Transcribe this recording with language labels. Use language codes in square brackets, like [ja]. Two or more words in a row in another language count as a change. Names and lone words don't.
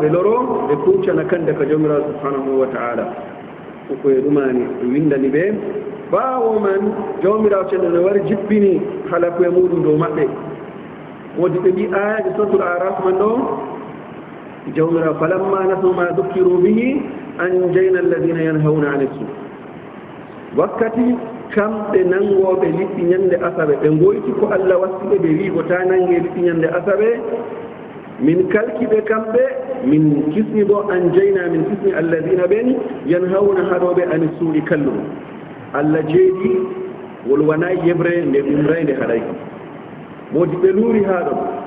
[ff] ɓe loro ɓe kuccana kande ka jawmirawo [ar] سبحانه وتعالى [ff] koye ɗumani windani ɓe ɓaawo man jawmirawo ceɗɗo ne wari jippini hala koye muɗum dow maɓɓe wodi ɓe mbi ayaji [ar] سورة الأعراف [ff] man ɗo jawmirawo [ar] فلما نسوا ما ذكروا به أنجينا الذين ينهون عن السوء [ff] wakkati kamɓe nangoɓe liɗɗi ñande asaɓe ɓe goyti ko allah wassiɓe ɓe wiigo ta nange liɗɗi ñande asaɓe min kalkiɓe kamɓe min kisni bo anjayna min kisni alladina ɓen yanhawna haɗoɓe ani suuɗi kalluɗo allah jeeɗi wolwana yeɓre nde ɗumray nde haɗay modi ɓe luuri haa ɗon